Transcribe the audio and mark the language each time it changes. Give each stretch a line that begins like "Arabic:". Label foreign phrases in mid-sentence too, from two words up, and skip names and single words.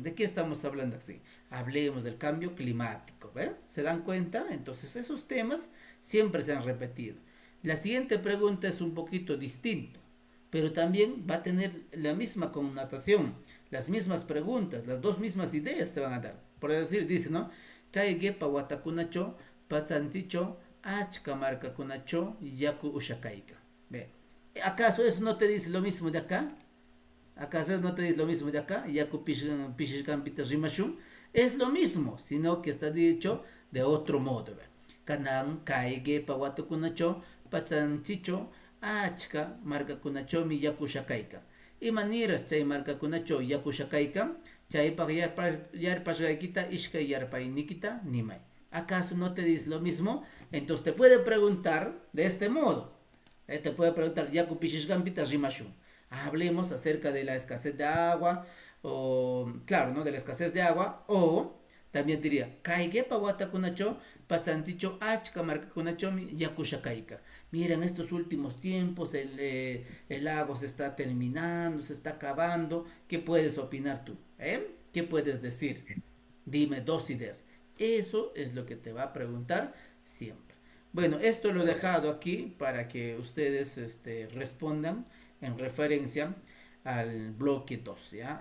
Spanish: ¿De qué estamos hablando así? Hablemos del cambio climático, ¿ve? ¿Se dan cuenta? Entonces esos temas siempre se han repetido. La siguiente pregunta es un poquito distinto, pero también va a tener la misma connotación, las mismas preguntas, las dos mismas ideas te van a dar. Por decir, dice, ¿no?
Quechua: Kaigepa watakunacho, patsanticho, achka markakunacho, yaku ushakaika.
Spanish: ¿Ve? ¿Acaso eso no te dice lo mismo de acá? ¿Acaso eso no te dice lo mismo de acá?
Quechua: Yaku pishikampita rimashun.
Spanish: Es lo mismo, sino que está dicho de otro modo. ¿Ve?
Quechua: Kanan kaigepa watakunacho, patsanticho, achka markakunachomi yaku ushakaika. Y maneras chay markakunacho yaku ushakaika, chaypaq yarpashqaykita ishkay yarpaynikita nimay.
Spanish: ¿Acaso no te dice lo mismo? Entonces te puede preguntar de este modo. Te puede preguntar,
Quechua: yaku pishishkampita rimashun.
Spanish: Hablemos acerca de la escasez de agua, o claro, ¿no? De la escasez de agua, o también diría,
Quechua: kaigepa watakunacho, patsanticho achka markakunachomi yaku ushakaika.
Spanish: Mira, en estos últimos tiempos el agua se está terminando, se está acabando. ¿Qué puedes opinar tú? ¿Qué puedes decir? Dime dos ideas. Eso es lo que te va a preguntar siempre. Bueno, esto lo he dejado aquí para que ustedes respondan en referencia al bloque 2, ¿ya?